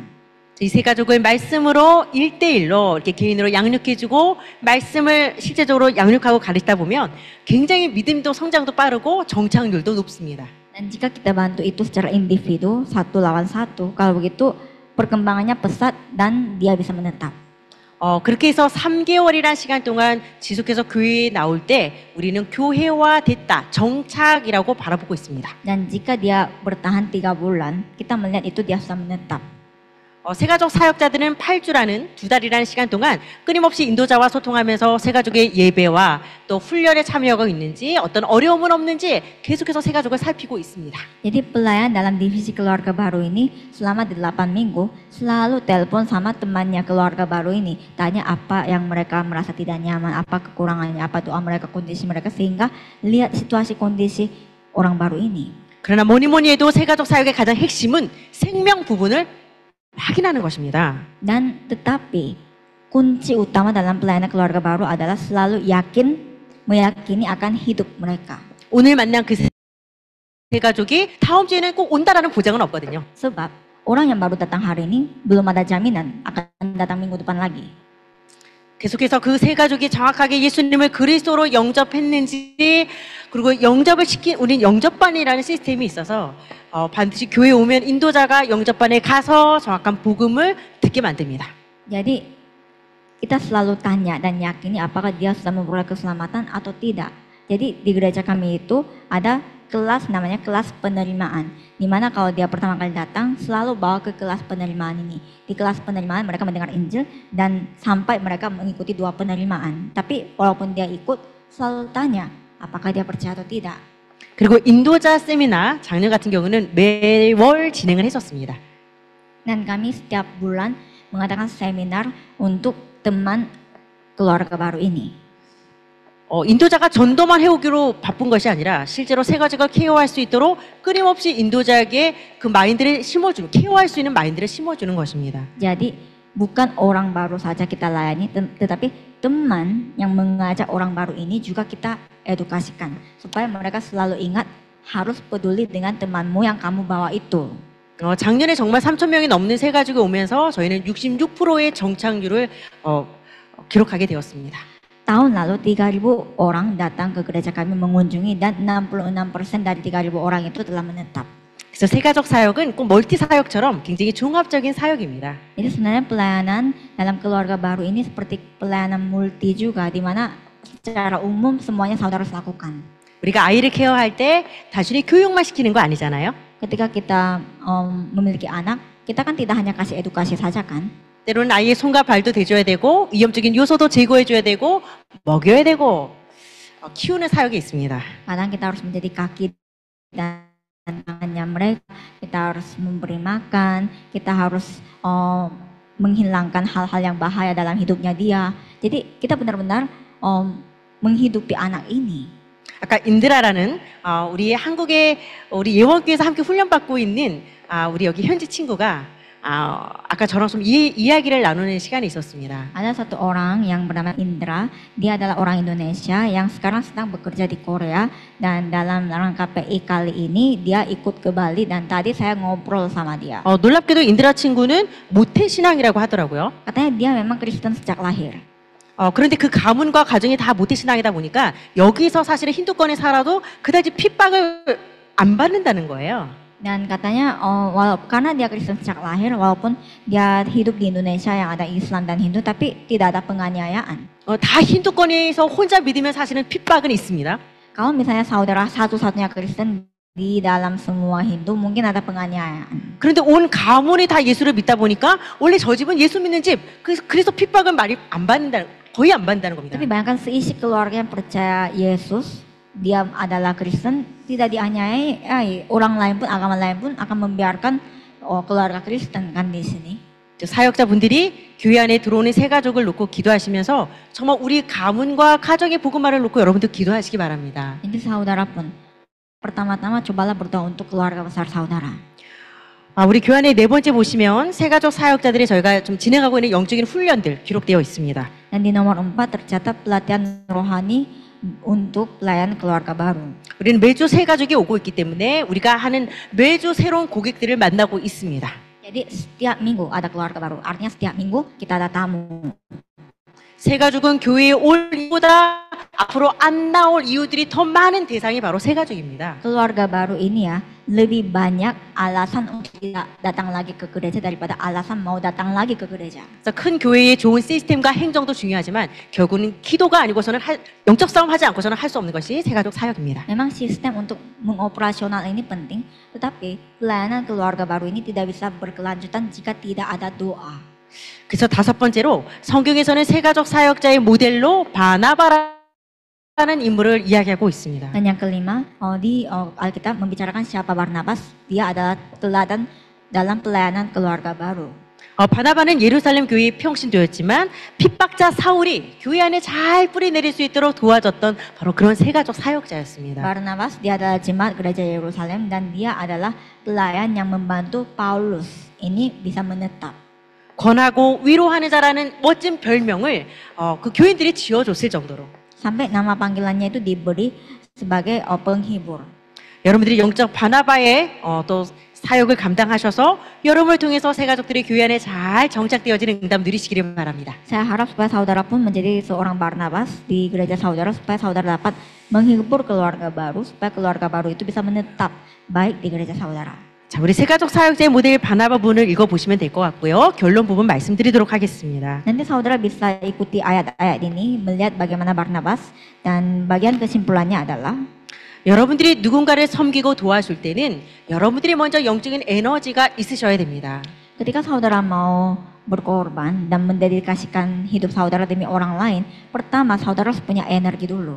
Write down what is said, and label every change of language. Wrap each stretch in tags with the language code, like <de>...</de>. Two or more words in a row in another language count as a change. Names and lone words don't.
<ko>이 세 가족을 말씀으로 1대1로 이렇게 개인으로 양육해주고 말씀을 실제적으로 양육하고 가르치다 보면 굉장히 믿음도 성장도 빠르고 정착률도 높습니다.</ko> <id>Dan jika kita bantu itu secara individu, 1 lawan 1, kalau begitu perkembangannya pesat dan dia bisa menetap.</id> <ko>그렇게 해서 3개월이란 시간 동안 지속해서 교회에 나올 때 우리는 교회화됐다, 정착이라고 바라보고 있습니다.</ko> <id>Dan jika dia bertahan 3 bulan, kita melihat itu dia sudah menetap.</id> <ko>새가족 사역자들은 8주라는 2달이라는 시간 동안 끊임없이 인도자와 소통하면서 새가족의 예배와 또 훈련에 참여하고 있는지 어떤 어려움은 없는지 계속해서 새가족을 살피고 있습니다.</ko> <id>Jadi pelayan dalam divisi keluarga baru ini selama 8 minggu selalu telepon sama temannya keluarga baru ini. Tanya apa yang mereka merasa tidak nyaman, apa kekurangannya, apa doa mereka, kondisi mereka. Sehingga lihat situasi kondisi orang baru ini.</id> <ko>그러나 뭐니 해도 새가족 사역의 가장 핵심은 생명 부분을 확인하는 것입니다.</ko> <id>Dan tetapi kunci utama dalam pelayanan keluarga baru adalah selalu meyakini akan hidup mereka.</id> <ko>오늘 만난 그 새가족이 다음 주에는 꼭 온다라는 보장은 없거든요.</ko> <id>Sebab orang yang baru datang hari ini belum ada jaminan akan datang minggu depan lagi.</id> <ko>계속해서 그 새가족이 정확하게 예수님을 그리스도로 영접했는지 그리고 영접을 시킨 우린 영접반이라는 시스템이 있어서 반드시 교회에 오면 인도자가 영접반에 가서 정확한 복음을 듣게 만듭니다.</ko> <id>Jadi kita selalu tanya dan yakini apakah dia sudah memperoleh keselamatan atau tidak. Jadi di gereja kami itu ada kelas namanya kelas penerimaan. Dimana kalau dia pertama kali datang selalu bawa ke kelas penerimaan ini. Di kelas penerimaan mereka mendengar Injil dan sampai mereka mengikuti 2 penerimaan. Tapi walaupun dia ikut selalu tanya apakah dia percaya atau tidak.</id> <ko>그리고 인도자 세미나 작년 같은 경우는 매월 진행을 했었습니다.</ko> <id>Dan kami setiap bulan mengadakan seminar untuk teman keluarga baru ini.</id> <ko>인도자가 전도만 해오기로 바쁜 것이 아니라 실제로 새가족을 케어할 수 있도록 끊임없이 인도자에게 그 마인드를 심어주는, 케어할 수 있는 마인드를 심어주는 것입니다.</ko> <id>Jadi bukan orang baru saja kita layani, tetapi teman yang mengajak orang baru ini juga kita edukasikan supaya mereka selalu ingat harus peduli dengan temanmu yang kamu bawa itu.</id> <ko>작년에 정말 3,000명이 넘는 새가족이 오면서 저희는 66%의 정착률을 기록하게 되었습니다.</ko> <id>Tahun lalu 3.000 orang datang ke gereja kami mengunjungi dan 66% dari 3.000 orang itu telah menetap.</id> <ko>그래서 새가족 사역은 꼭 멀티 사역처럼 굉장히 종합적인 사역입니다.</ko> <id>Jadi sebenarnya pelayanan dalam keluarga baru ini seperti pelayanan multi juga, di mana secara umum semuanya saudara harus lakukan.</id> <ko>우리가 아이를 케어할 때 단순히 교육만 시키는 거 아니잖아요.</ko> <id>Ketika kita memiliki anak, kita kan tidak hanya kasih edukasi saja kan.</id> <ko>때로는 아이의 손과 발도 대줘야 되고 위험적인 요소도 제거해줘야 되고 먹여야 되고 키우는 사역이 있습니다.</ko> <id>Kadang kita harus menjadi kaki dan tangannya mereka, kita harus memberi makan, kita harus menghilangkan hal-hal yang bahaya dalam hidupnya dia. Jadi kita benar-benar menghidupi anak ini.</id> <ko>아까 인드라라는 우리 한국의 우리 예원교회에서 함께 훈련받고 있는 우리 여기 현지 친구가 아까 저랑 좀 이야기를 나누는 시간이 있었습니다.</ko> <id>Ada satu orang yang bernama Indra, dia adalah orang Indonesia yang sekarang sedang bekerja di Korea dan dalam rangka PI kali ini dia ikut ke Bali dan tadi saya ngobrol sama dia.</id> <ko>놀랍게도 인드라 친구는 모태신앙이라고 하더라고요.</ko> <id>Katanya dia memang Kristen sejak lahir.</id> <ko>그런데 그 가문과 가정이 다 모태신앙이다 보니까 여기서 사실은 힌두권에 살아도 그다지 핍박을 안 받는다는 거예요.</ko> <id>Dan katanya karena dia Kristen sejak lahir, walaupun dia hidup di Indonesia yang ada Islam dan Hindu, tapi tidak ada penganiayaan.</id> <ko>다 힌두권에서 혼자 믿으면 사실은 핍박은 있습니다.</ko> <id>Kalau misalnya saudara satu-satunya Kristen di dalam semua Hindu, mungkin ada penganiayaan.</id> <ko>그런데 온 가문이 다 예수를 믿다 보니까 원래 저 집은 예수 믿는 집. 그래서 핍박은 많이 안 받는다, 거의 안 받는다는 겁니다.</ko> <id>Tapi bayangkan seisi keluarga yang percaya Yesus, dia adalah Kristen, tidak dianiayai, orang lain pun, agama lain pun akan membiarkan keluarga Kristen kan di sini.</id> <ko>사역자분들이 교회 안에 들어오는 새 가족을 놓고 기도하시면서 정말 우리 가문과 가정의 복음화를 놓고 여러분들 기도하시기 바랍니다.</ko> <id>Jadi saudara pun pertama-tama cobalah berdoa untuk keluarga besar saudara.</id> <ko>우리 교회 안에 4번째 보시면 새 가족 사역자들이 저희가 좀 진행하고 있는 영적인 훈련들 기록되어 있습니다.</ko> <id>Dan di nomor 4 tercatat pelatihan rohani untuk pelayan keluarga baru.</id> <ko>우리는 매주 새 가족이 오고 있기 때문에 우리가 하는 매주 새로운 고객들을 만나고 있습니다.</ko> <id>Jadi setiap minggu ada keluarga baru. Artinya setiap minggu kita ada tamu.</id> <ko>새 가족은 교회에 올 이유보다 앞으로 안 나올 이유들이 더 많은 대상이 바로 새 가족입니다.</ko> <id>Keluarga baru ini ya lebih banyak alasan untuk tidak datang lagi ke gereja daripada alasan mau datang lagi ke gereja.</id> <ko>그래서 큰 교회의 좋은 시스템과 행정도 중요하지만 결국은 기도가 아니고서는 영적 싸움 하지 않고서는 할 수 없는 것이 새가족 사역입니다.</ko> <id>Memang sistem untuk mengoperasional ini penting, tetapi pelayanan keluarga baru ini tidak bisa berkelanjutan jika tidak ada doa.</id> <ko>그래서 다섯 번째로 성경에서는 새가족 사역자의 모델로 바나바라는 인물을 이야기하고 있습니다.</ko> <id>Dan yang kelima, di Alkitab membicarakan siapa Barnabas. Dia adalah teladan dalam pelayanan keluarga baru.</id> <ko>바나바는 예루살렘 교회의 평신도였지만 핍박자 사울이 교회 안에 잘 뿌리 내릴 수 있도록 도와줬던 바로 그런 새가족 사역자였습니다.</ko> <id>Barnabas dia adalah jemaat gereja Yerusalem dan dia adalah pelayan yang membantu Paulus ini bisa menetap.</id> <ko>권하고 위로하는 자라는 멋진 별명을 그 교인들이 지어줬을 정도로.</ko> <id>Sampai nama panggilannya itu diberi sebagai penghibur.</id> <ko>여러분들이 영적 바나바의 또 사역을 감당하셔서 여러분을 통해서 새가족들이 교회 안에 잘 정착되어지는 응답 누리시기를 바랍니다.</ko> <id>Saya harap supaya saudara pun menjadi seorang Barnabas di gereja saudara, supaya saudara dapat menghibur keluarga baru, supaya keluarga baru itu bisa menetap baik di gereja saudara.</id> <ko>자, 우리 새가족 사역자의 모델 바나바 부분을 읽어보시면 될 것 같고요. 결론 부분 말씀드리도록 하겠습니다.</ko> <id>Nanti saudara bisa ikuti ayat-ayat ini, melihat bagaimana Barnabas, dan bagian kesimpulannya adalah</id> <ko>여러분들이 누군가를 섬기고 도와줄 때는 여러분들이 먼저 영적인 에너지가 있으셔야 됩니다.</ko> <id>ketika saudara mau berkorban dan mendedikasikan hidup saudara demi orang lain, pertama saudara harus punya energi dulu.</id>